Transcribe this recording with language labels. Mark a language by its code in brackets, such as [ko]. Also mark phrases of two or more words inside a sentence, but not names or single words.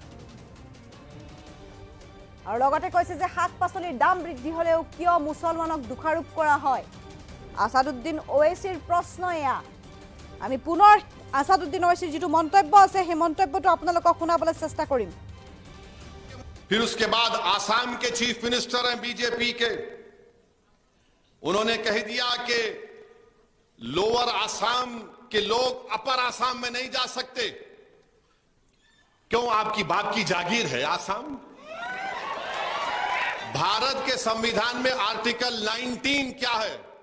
[as] আৰু লগতে কৈছে যে শাক পাচলিৰ দাম বৃদ্ধি হলেও কিয় মুছলমানক দোষাৰোপ কৰা হয়। আসাদুদ্দিন ওৱাইচিৰ প্ৰশ্ন এয়া। আমি পুনৰ আসাদুদ্দিন ওৱাইচিৰ যিটো মন্তব্য আছে সেই মন্তব্যটো আপোনালোকক শুনাবলৈ চেষ্টা কৰিম। [hi] फिर उसके बाद आसाम के [en] chief minister [hi] हैं बीजेपी के, उन्होंने कह दिया कि लोअर आसाम के लोग अपर आसाम में नहीं जा सकते। क्यों? आपकी बाप की जागीर है आसाम। भारत के संविधान में आर्टिकल 19 क्या है?